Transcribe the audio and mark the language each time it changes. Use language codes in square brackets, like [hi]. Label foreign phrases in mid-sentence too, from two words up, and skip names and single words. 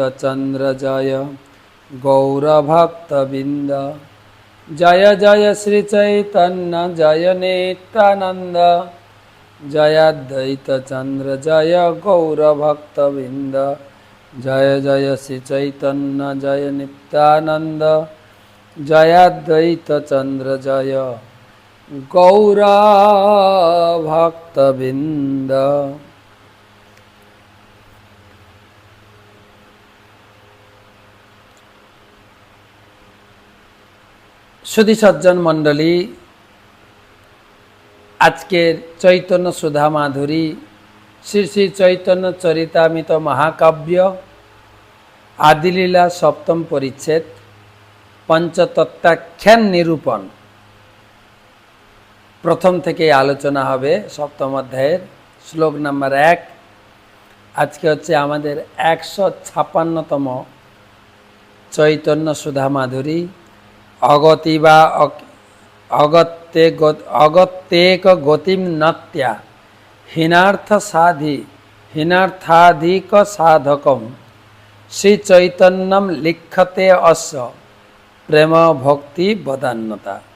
[bn] চন্দ্র জয় গৌরভক্তবৃন্দ জয় জয় শ্রী চৈতন্য জয় নিত্যানন্দ জয় অদ্বৈত চন্দ্র জয় গৌরভক্তবৃন্দ জয় জয় শ্রী চৈতন্য জয় নিত্যানন্দ জয় অদ্বৈত চন্দ্র জয় গৌরভক্তবৃন্দ। সুধী সজ্জন মণ্ডলী আজকের চৈতন্য সুধা মাধুরী শ্রী শ্রী চৈতন্য চরিতামৃত মহাকাব্য আদিলীলা সপ্তম পরিচ্ছেদ পঞ্চতত্ত্বাখ্যান নিরূপণ प्रथम থেকে আলোচনা হবে সপ্তম অধ্যায়ের শ্লোক নাম্বার 1। আজকে হচ্ছে আমাদের 156তম চৈতন্য সুধা মাধুরী [sa] অগতি বা অগত্যেক গতিম নত্যা হীনার্থাধিক সাধকম শ্রী চৈতন্যম লিখ্যতে অস্য প্রেম ভক্তি বদান্যতা।